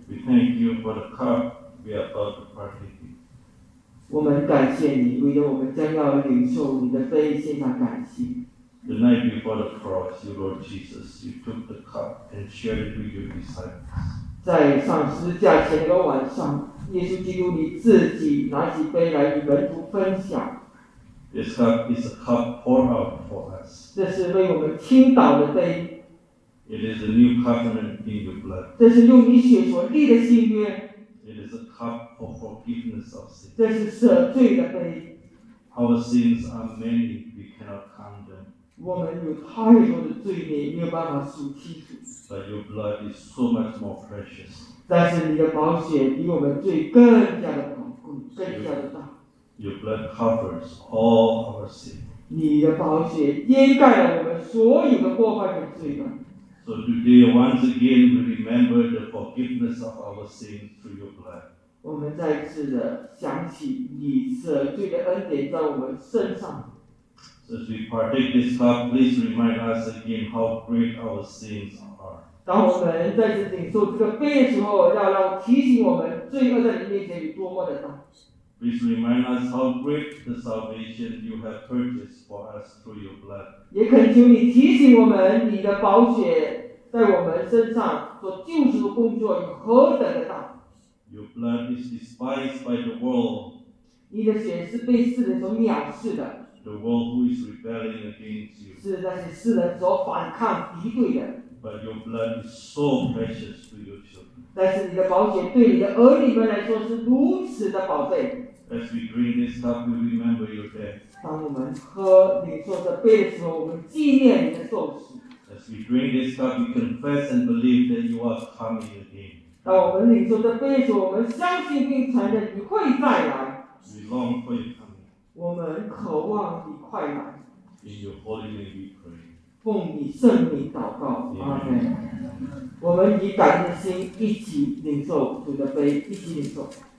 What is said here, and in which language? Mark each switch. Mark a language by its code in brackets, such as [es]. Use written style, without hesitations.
[en] we thank you for the cup we are about to partake in. [zh] 我们感谢你，为了我们将要领受你的杯，献上感谢。 [en] The night before the cross, you Lord Jesus, you took the cup and shared it with your disciples. [zh] 在上十字架前的晚上，耶稣基督你自己拿起杯来与门徒分享。 [en] This cup is a cup poured out for us. [zh] 这是为我们倾倒的杯。 [en] It is a new covenant in your blood. [zh] 这是用你血所立的新约。 [en] It is a cup of forgiveness of sins. [zh] 这是赦罪的杯。 [en] Our sins are many, we cannot count them. [zh] 我们有太多的罪孽，没有办法数清楚。 [en] But your blood is so much more precious. [zh] 但是你的宝血比我们罪更加的宝贵，更加的大。 [en] Your blood covers all our sin. [zh] 你的宝血掩盖了我们所有的过犯和罪孽。 [en] So today, once again, we remember the forgiveness of our sin through your blood. [zh] 我们再次的想起你赦罪的恩典在我们身上。 [en] So as we partake this cup, please remind us again how great our sins are. [zh] 当我们再次领受这个杯的时候，要提醒我们罪恶在你面前有多么的大。 [en] Please remind us how great the salvation you have purchased for us through your blood. [zh] 也恳求你提醒我们，你的宝血在我们身上所救赎的工作有何等的大。 [en] Your blood is despised by the world. [zh] 你的血是被世人所藐视的。 [en] The world who is rebelling against you. [zh] 是那些世人所反抗敌对的。 [en] But your blood is so precious to your children. [zh] 但是你的宝血对你的儿女们来说是如此的宝贝。 [en] As we drink this cup, we remember your death. [zh] 当我们喝你做的杯的时候，我们纪念你的受死。 [en] As we drink this cup, we confess and believe that you are coming again. [zh] 当我们领受这杯的时候，我们相信并承认你会再来。 [en] We long for your coming. [zh] 我们渴望你快来。 [en] In your holy name, we pray. [zh] 奉你圣名祷告，阿门。我们以感恩的心一起领受主的杯，一起领受。